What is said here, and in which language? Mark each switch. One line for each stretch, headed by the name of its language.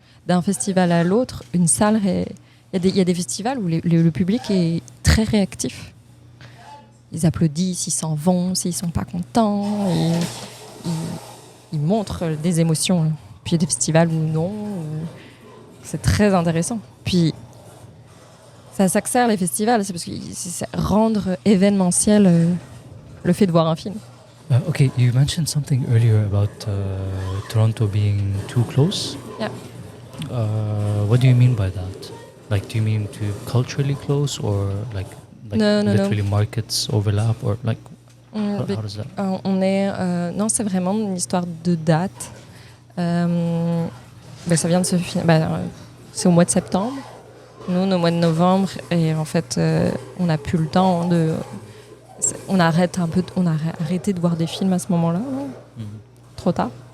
French: D'un festival à l'autre, une salle, il y a des festivals où le public est très réactif. Ils applaudissent, ils s'en vont, s'ils ne sont pas contents. ils montrent des émotions. Puis il y a des festivals ou non. C'est très intéressant. Puis ça s'accélère les festivals, c'est parce que c'est rendre événementiel le fait de voir un film.
English: Okay, you mentioned something earlier about Toronto being too close. Yeah. What do you mean by that? Like, do you mean to culturally close, or like No. literally markets overlap, or like how does that?
French: On est non, c'est vraiment une histoire de date. Ça vient de se finir. C'est au mois de septembre. Nous, au mois de novembre, et en fait, on n'a plus le temps de. On a arrêté de voir des films à ce moment-là. Trop tard.